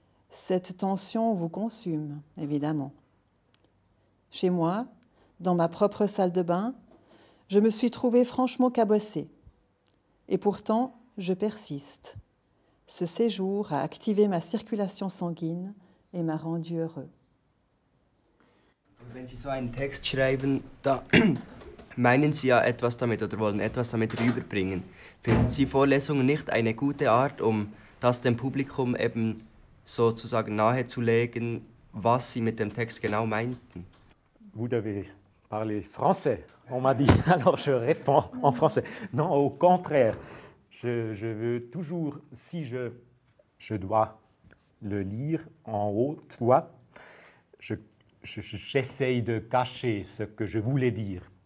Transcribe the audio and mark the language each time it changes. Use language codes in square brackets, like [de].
[fr] Cette tension vous consume, évidemment. Chez moi, dans ma propre salle de bain, je me suis trouvée franchement cabossée. Et pourtant, je persiste. Ce séjour a activé ma circulation sanguine et m'a rendu heureux. [de] Wenn Sie so einen Text schreiben, da meinen Sie ja etwas damit oder wollen etwas damit rüberbringen. Finden Sie Vorlesungen nicht eine gute Art, das dem Publikum eben sozusagen nahezulegen, was Sie mit dem Text genau meinten? [fr] Vous devez parler français, on m'a dit, alors je réponds en français. Non, au contraire, je veux toujours, si je dois le lire en haute voix, j'essaye de cacher ce que je voulais dire.